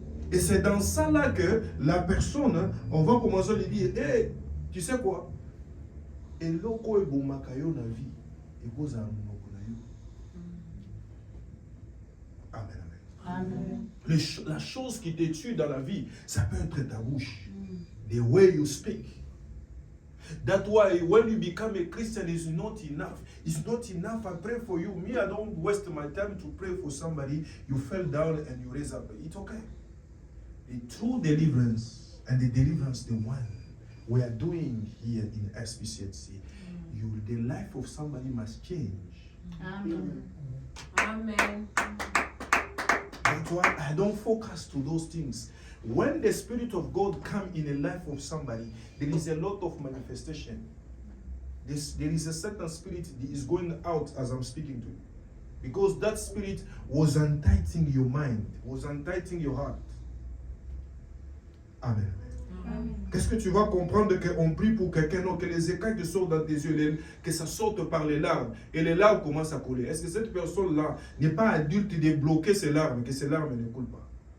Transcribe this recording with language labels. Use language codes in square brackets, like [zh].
[fr] Et c'est dans ça là que la personne, on va commencer à lui dire, hey, tu sais quoi? [ln] Et loko e bomakayo na vie, [fr] et cause à [ln] monoko na yo. [fr] Amen, amen. Amen. La chose qui te tue dans la vie, ça peut être ta bouche. [en] The way you speak. That's why when you become a Christian, it's not enough. It's not enough. I pray for you. Me, I don't waste my time to pray for somebody. You fell down and you raise up. It's okay. The true deliverance and the deliverance, the one we are doing here in SPCHC, the life of somebody must change. Amen. Amen. That's why I don't focus to those things. When the Spirit of God comes in the life of somebody, there is a lot of manifestation. There is a certain spirit that is going out as I'm speaking to you. Because that spirit was untightening your mind, was untightening your heart. Amen. [fr] Qu'est-ce que tu vas comprendre qu'on prie pour quelqu'un, non, que les écailles te sortent dans tes yeux, que ça sorte par les larmes, et les larmes commencent à couler. Est-ce que cette personne-là n'est pas adulte de bloquer ses larmes, que ses larmes ne coulent pas?